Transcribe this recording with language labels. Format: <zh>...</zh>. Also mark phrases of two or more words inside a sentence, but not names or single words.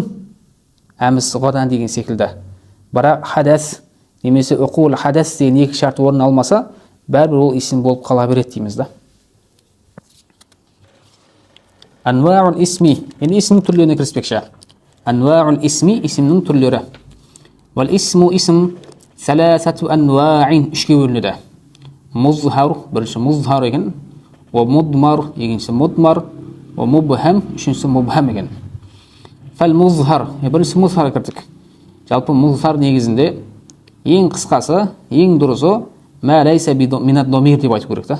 <ar>أمس غدا</ar> <kk>деген секілді. Бірақ хадас немесе</kk> <ar>وقوع الحدث</ar> <kk>деген екі шарт орын алмаса, бәрібір ол исім болып қала береді дейміз да.</kk> <ar>أنواع الاسم,</ar> <kk>енді исімнің түрлеріне кіріспекші.</kk> <ar>أنواع الاسم,</ar> <kk>исімнің түрлері.</kk> <ar>والاسم اسم ثلاثة أنواع,</ar> <kk>үшке бөлінеді. Музхар, бірінші музхар екен,</kk> <ar>ومضمر,</ar> <kk>екіншісі мудмар,</kk> <ar>ومبهم,</ar> <kk>үшіншісі мубхам екен.</kk> <ar>فالمظهر,</ar> <kk>бірінші музхар кірдік. Жалпы музхар негізінде ең қысқасы, ең дұрысы</kk> <ar>ما ليس من الضمير</ar> <kk>деп айту керек та.</kk>